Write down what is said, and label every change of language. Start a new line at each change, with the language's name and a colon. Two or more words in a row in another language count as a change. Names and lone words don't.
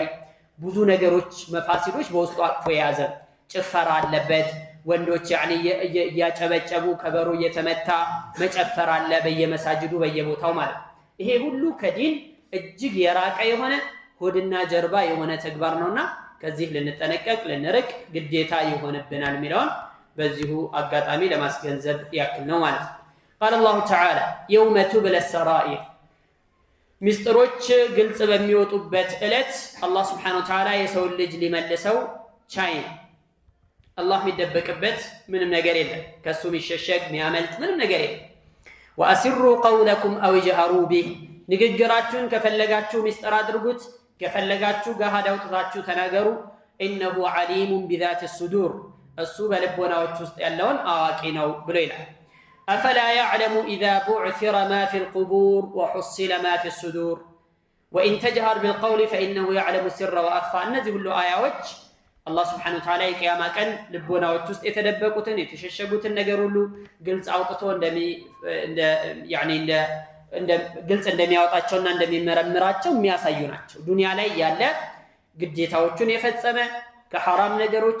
Amharic: ብዙ ነገሮች መፋሲዶች በውስጡ አቅፎ የያዘ ጭፈራ አለበት። ወንዶች ያኒ ያጨበጨቡ ከበሮ እየተመታ መጨፈር አለ በየመሳጅዱ በየቦታው ማለት። ይሄ ሁሉ ከዲን እጅግ የራቀ የሆነ ሆድና ጀርባ የሆነ ተግባር ነውና ከዚህ ልንጠነቀቅ ልንርቅ ግዴታ ይሆንብናል የሚለውን በዚሁ አጋጣሚ ለማስገንዘብ ያክል ነው ማለት ነው።
Arabic: قال الله تعالى يوم تبلى السرائر
Amharic: ሚስጥሮች ግልጽ በሚወጡበት ዕለት አላህ
Arabic: سبحانه وتعالى
Amharic: የሰው ልጅ ሊመልሰው ቻይ አላህ የሚደበቅበት ምንም ነገር የለም። ከሱ የሚሸሸግ የሚያመልጥ ምንም ነገር የለም።
Arabic: وأسروا قولكم أو اجهروا به
Amharic: ንግግራችሁን ከፈለጋችሁ ሚስጥር አድርጉት ከፈለጋችሁ ገሃድ አውጥታችሁ ተናገሩ።
Arabic: إنه عليم بذات الصدور
Amharic: እሱ በልቦናዎች ውስጥ ያለውን አዋቂ ነው ብሎ ይላል።
Arabic: أفلا يعلم إذا بعثر ما في القبور وحصل ما في الصدور وإن تجهر بالقول فإنه يعلم السر وأخفى
Amharic: እነዚህ ሁሉ አያዎች አላህ
Arabic: سبحانه وتعالى
Amharic: የቂያማ ቀን ልቦናዎች ውስጥ የተደበቁትን የተሸሸጉትን ነገር ሁሉ ግልጽ አውጥቶ ግልጽ እንደሚያወጣቸውና እንደሚመረምራቸው የሚያሳዩ ናቸው። ዱንያ ላይ ያለ ግዴታዎቹን የፈጸመ ከሐራም ነገሮች